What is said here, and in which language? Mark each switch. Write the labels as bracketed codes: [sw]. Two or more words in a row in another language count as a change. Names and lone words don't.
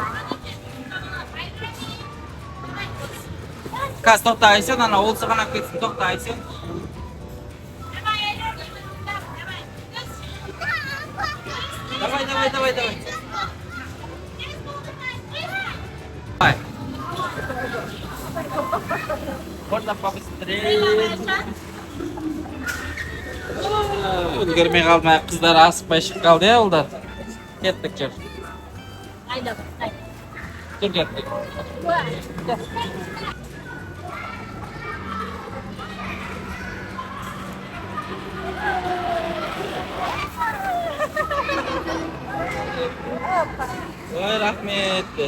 [kk] Қазір тоқтайсың, ана ол сырғана кетсін, тоқтайсың. [ru] Давай. Давай. Можно побыстрее. [kk] Үлгермей қалмай, қыздар асықпай шығып қалды я ұлдар. Кеттік жүр. Ayda. Жүр кеттік. Ой, рахмет.